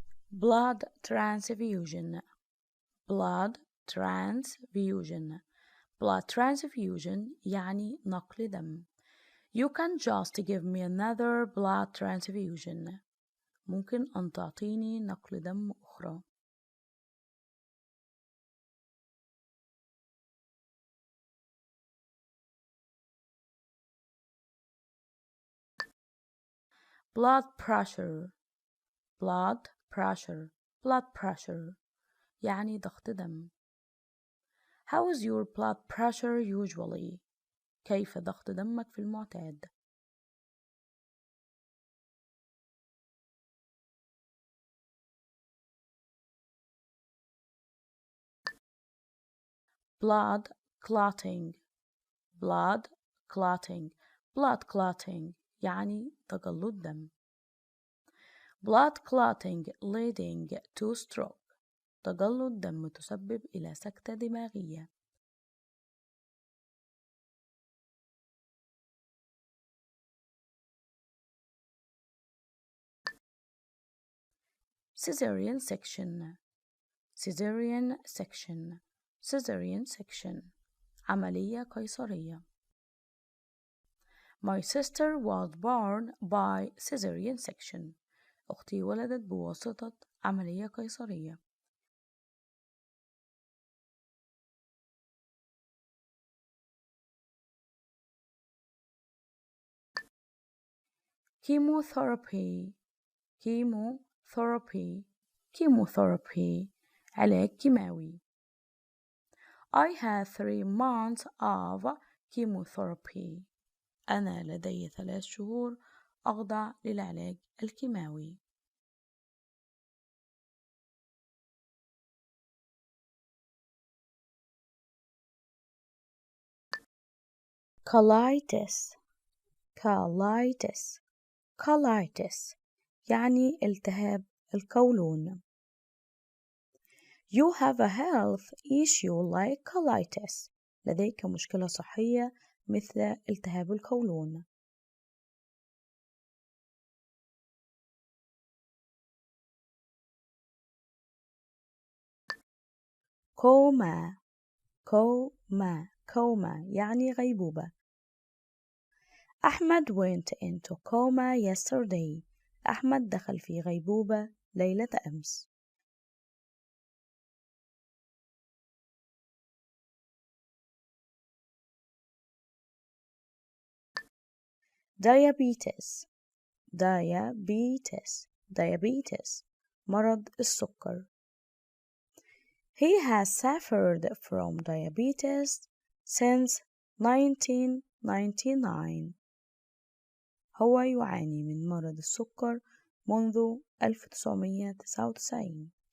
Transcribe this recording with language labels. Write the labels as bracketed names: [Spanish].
[English] blood transfusion blood transfusion blood transfusion [Arabic] يعني نقل دم. [English] You can just give me another blood transfusion. [Arabic] ممكن أن تعطيني نقل دم أخرى. [English] blood pressure blood pressure blood pressure [Arabic] يعني ضغط دم. [English] How is your blood pressure usually? [Arabic] كيف ضغط دمك في المعتاد؟ [English] blood clotting blood clotting blood clotting [Arabic] يعني تجلط دم. [English] blood clotting leading to stroke [Arabic] تجلط دم تسبب إلى سكتة دماغية. [English] cesarean section cesarean section cesarean section [Arabic] عملية قيصرية. [English] My sister was born by cesarean section. [Arabic] أختي ولدت بواسطة عملية قيصرية. [English] chemotherapy chemotherapy chemotherapy [Arabic] علاج كيماوي. [English] I had 3 months of chemotherapy. [Arabic] أنا لدي 3 شهور أخضع للعلاج الكيماوي. [English] colitis colitis colitis [Arabic] يعني التهاب القولون. [English] You have a health issue like colitis. [Arabic] لديك مشكلة صحية مثل التهاب القولون. [English] coma coma coma [Arabic] يعني غيبوبة. [English] أحمد went into coma yesterday. [Arabic] أحمد دخل في غيبوبة ليلة أمس. [English] diabetes diabetes diabetes [Arabic] مرض السكر. [English] He has suffered from diabetes since 1999. [Arabic] هو يعاني من مرض السكر منذ 1999.